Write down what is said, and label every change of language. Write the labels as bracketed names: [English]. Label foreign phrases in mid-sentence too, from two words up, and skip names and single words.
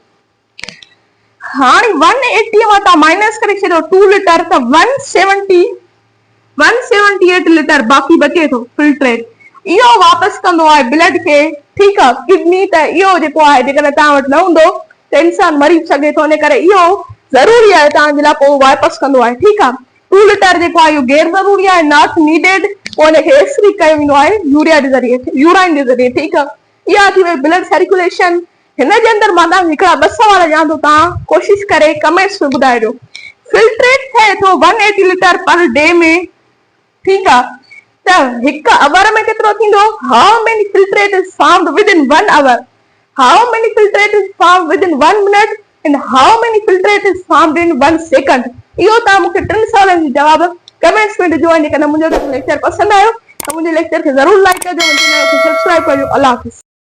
[Sindhi] हाणे 180 मां तव्हां माइनस करे छॾियो 2 लीटर त 178 लीटर बाक़ी बचे थो फिल्ट्रेट। इहो वापसि कंदो आहे ब्लड खे। ठीक आहे, किडनी त इहो जेको आहे जेकॾहिं तव्हां वटि न हूंदो त इंसान मरी सघे थो, इन करे इहो ज़रूरी आहे तव्हांजे लाइ, पोइ वापसि कंदो आहे। ठीक आहे, 2 लीटर जेको आहे इहो गैर ज़रूरी आहे, [English] not needed, [Sindhi] पोइ हिनखे एक्सक्रीट कयो वेंदो आहे यूराइन जे ज़रिए। ठीक आहे, इहा थी वई [English] blood circulation. [Sindhi] हिन जे अंदरि मां तव्हांखे हिकिड़ा 2 सवाल ॾियां थो, तव्हां कोशिशि करे कमेंट्स में ॿुधाइजो। फिल्ट्रेट थिए थो 180 लीटर [English] per day [Sindhi] में। ठीक आहे, त हिकु अवर में केतिरो थींदो? [English] How many filtrate is formed with in 1 hour? How many filtrate is formed with in 1 minute? And how many filtrate is formed in 1 second? [Sindhi] इहो तव्हां मूंखे 3 सवालनि जी जवाब कमेंट्स में ॾिजो। जेकॾहिं मुंहिंजो लेक्चर पसंदि आयो त मुंहिंजे लेक्चर खे ज़रूर लाइक कजो, मुंहिंजे चैनल खे सब्सक्राइब कजो। अल्लाह हाफ़िज़।